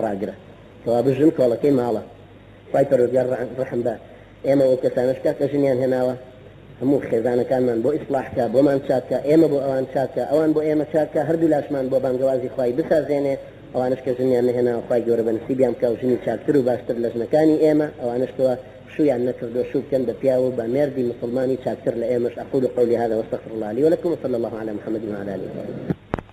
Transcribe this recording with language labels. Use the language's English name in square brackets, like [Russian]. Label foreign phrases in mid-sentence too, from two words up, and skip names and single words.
[Central Kurdish] ڕاگرە کەوا بژن کۆڵەکەی ماڵە خوای پەروەردگار ڕەحم بە ئێمە ئەو کەسانش کە ژنیان هێناوە هەموو خێزانەکانمان بۆ ئیسلاحکە بۆمان چاکە ئێمە بۆ ئەوان چاکە ئەوان بۆ ئێمە چاکە هەردوو لاشمان بۆ بانگەوازی خوای بسازێنێ ئەوانش کە ژنیان نهێناوە خوای گەورە بە نسیبیان بکە و ژنی چاکتر و باشتر لە ژنەکانی ئێمە ئەوانش کەوا شویان نەکردو شو بکەن بە پیا و بە مێردی مسلمانی چاکتر لە ئێمەش. [Arabic] أقول قولي هذا واستغفر الله لي ولكم وصلى الله على محمد وعلى آله وصحبه.